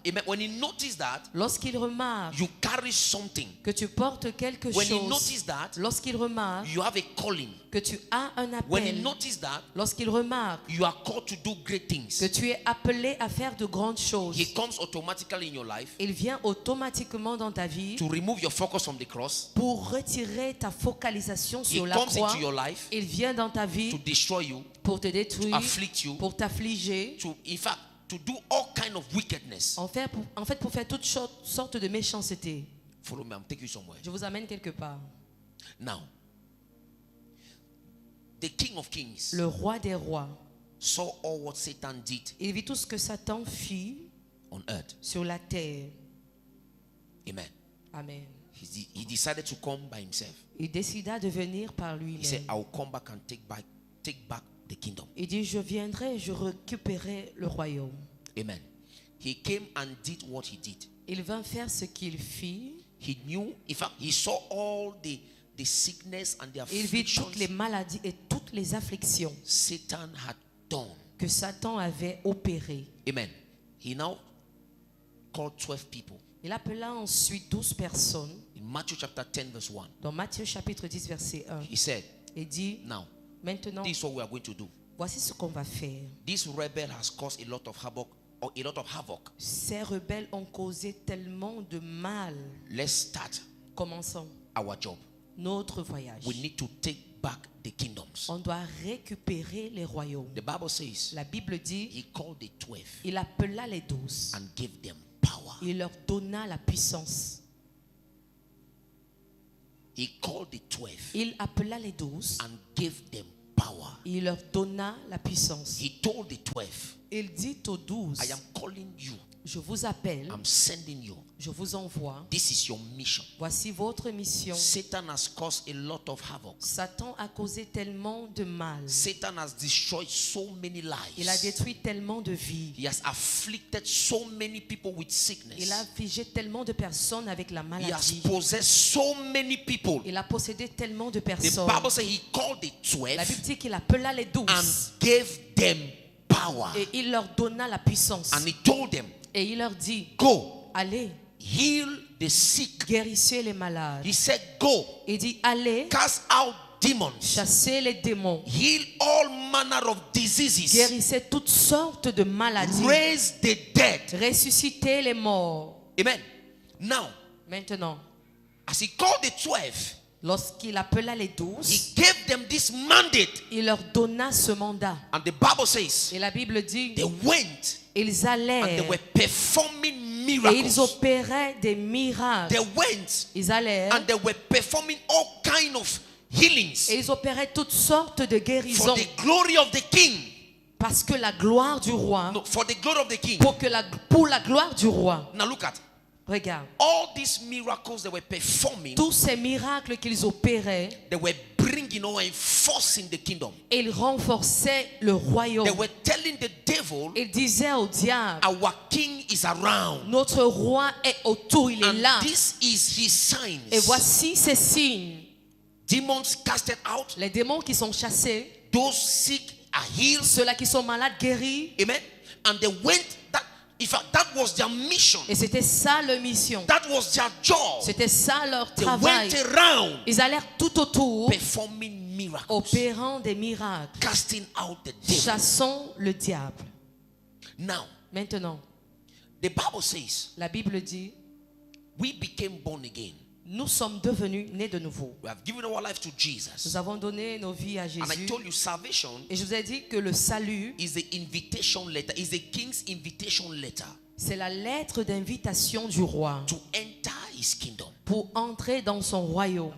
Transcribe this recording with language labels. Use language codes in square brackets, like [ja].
[en] amen, when he notices that [fr] lorsqu'il remarque [en] you carry something, [fr] que tu portes quelque [en] when he [fr] chose, [en] notices that [fr] lorsqu'il remarque [en] you have a calling, [fr] que tu as un [en] when he [fr] appel, [en] notices that [fr] lorsqu'il remarque [en] you are called to do great [fr] que [en] things, [fr] tu es appelé à faire de grandes choses, [en] he comes automatically in your life [fr] il vient automatiquement dans ta vie [en] to remove your focus from the cross. [fr] pour retirer ta focalisation [en] He [fr] sur la [en] comes [fr] croix. [en] into your life [fr] Il vient dans ta [en] to [fr] vie [en] destroy you, [fr] pour te détruire, [en] afflict you, [fr] pour t'affliger, [en] to, in fact, to do all kind of wickedness. [fr] en fait pour faire toutes sortes de méchanceté. [en] Follow me, I'm taking you somewhere. [fr] Je vous amène quelque part. [en] Now, the King of Kings [fr] Le roi des rois, [en] saw all what Satan did [fr] il vit tout ce que Satan fit [en] on earth. [fr] sur la terre. [en] Amen. [fr] Amen. [en] He decided to come by himself. [fr] Il décida de venir par [en] He [fr] lui-même. [en] said, I will come back and take back the kingdom. [fr] Il dit, je viendrai, je récupérerai le royaume. [en] Amen. He came and did what he did. [fr] Il vint faire ce qu'il fit. [en] He knew, in fact, he saw all the sickness and the [fr] Il vit [en] afflictions [fr] toutes les maladies et toutes les afflictions [en] Satan had done. [fr] que Satan avait opérées. [en] Amen. He now called 12 people. [fr] Il appela ensuite 12 personnes [en] In Matthew chapter 10 verse 1, [fr] dans Matthieu chapitre 10 verset 1 [en] he said, [fr] et dit, [en] now, [fr] maintenant, [en] this is what we are going to do. [fr] voici ce qu'on va faire. [en] This rebel has caused a lot of havoc. [fr] Ces rebelles ont causé tellement de mal. [en] Let's start [fr] Commençons [en] our job. [fr] notre voyage. [en] We need to take back the kingdoms. [fr] On doit récupérer les royaumes. [en] The Bible says [fr] La Bible dit, [en] he called the 12 [fr] il appela les 12. [en] and gave them power. [fr] Il leur donna la puissance. [en] He called the 12 [fr] Il appela les 12. [en] and gave them power. [fr] Il leur donna la puissance. [en] He told the 12, [fr] Il dit aux 12, [en] I am calling you. [fr] je vous appelle, [en] I'm sending you. [fr] je vous envoie. [en] This is your mission. [fr] Voici votre mission. [en] Satan has caused a lot of havoc. [fr] Satan a causé tellement de mal. [en] Satan has destroyed so many [fr] Il a [en] lives. [fr] détruit tellement de vies. [en] He has afflicted so many people with [fr] Il a [en] sickness. [fr] affligé tellement de personnes avec la [en] He has [fr] maladie. [en] possessed so many people. [fr] Il a possédé tellement de [en] The [fr] personnes. [en] Bible says he called the [fr] La [en] 12 [fr] Bible dit qu'il appela les 12 [en] and gave them power. [fr] et il leur donna la puissance. [en] And he told them, [fr] Et il leur dit, [en] go, [fr] allez, [en] heal the sick. [fr] guérissez les malades. [en] He said, go, [fr] Il dit, allez, [en] cast out demons, [fr] chassez les démons. [en] heal all manner of diseases, [fr] Guérissez toutes sortes de maladies. [en] raise the dead. [fr] Ressuscitez les morts. [en] Amen. Now, [fr] Maintenant, [en] as he called the 12, [fr] lorsqu'il appela les [en] he [fr] 12, [en] gave them this mandate. [fr] il leur donna ce mandat. [en] And the Bible says [fr] Et la Bible dit, [en] they went [fr] ils [en] and they [fr] allèrent [en] were performing [fr] et ils [en] miracles. [fr] opéraient des miracles. [en] They went [fr] Ils allèrent [en] and they were performing all kind of healings [fr] et ils opéraient toutes sortes de [en] for [fr] guérisons [en] the glory of the king. [fr] parce que la gloire du roi, [en] No, for the glory of the king. [fr] pour la gloire du roi. [en] Now look at [fr] Regarde, [en] all these miracles they were performing. [fr] tous ces miracles qu'ils opéraient, [en] They were bringing or enforcing the kingdom. [fr] ils renforçaient le royaume. [en] They were telling the devil, [fr] Ils disaient au diable, [en] our king is around. [fr] notre roi est autour, il est [en] And [fr] là. [en] this is his signs. [fr] Et voici ces signes. [en] Demons casted out. [fr] Les démons qui sont chassés, [en] Those sick are healed. [fr] ceux-là qui sont malades guéris. [en] Amen. And they went, in fact, that was their mission. [fr] Et c'était ça leur mission. [en] That was their job. [fr] C'était ça leur [en] They [fr] travail. [en] went around [fr] Ils allèrent tout autour, [en] performing miracles, [fr] opérant des miracles, [en] casting out the devil. [fr] chassant le diable. [en] Now, [fr] Maintenant, [en] the Bible says [fr] la Bible dit, [en] we became born again. [fr] nous sommes devenus nés de nouveau. [en] We have given our life to Jesus. [fr] Nous avons donné nos vies à [en] And I [fr] Jésus. [en] told you, salvation [fr] Et je vous ai dit que le salut, [en] is the invitation letter, is the king's invitation letter [fr] c'est la lettre d'invitation du roi [en] to enter his kingdom. [fr] pour entrer dans son royaume.